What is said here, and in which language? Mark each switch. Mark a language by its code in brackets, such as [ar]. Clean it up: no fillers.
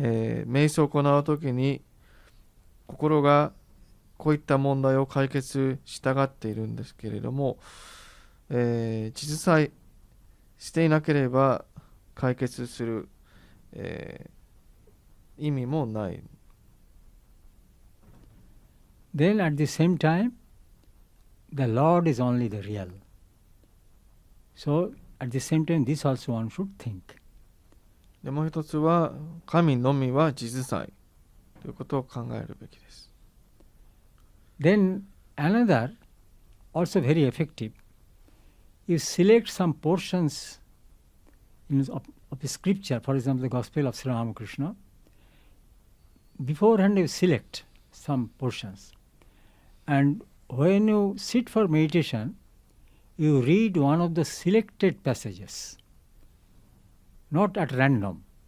[ja] 瞑想を行うときに心がこういった問題を解決したがっているんですけれども、実際していなければ解決する、意味もない。 [en] Then at the same time, the Lord is only the real. So at the same time, this also one should think. [ja] でもう一つは神のみは実在ということを考えるべきです。 [en] Then another, also very effective, you select some portions of the scripture, for example, the Gospel of Sri Ramakrishna. Beforehand you select some portions. And when you sit for meditation, you read one of the selected passages, not at random.